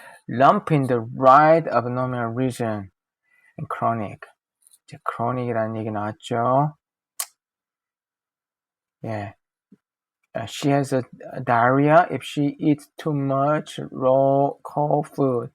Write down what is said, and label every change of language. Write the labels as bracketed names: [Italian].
[English] lump in the right abdominal region and chronic. [Korean] 이제 chronic이라는 얘기 나왔죠. 예. [English] She has a diarrhea if she eats too much raw cold food.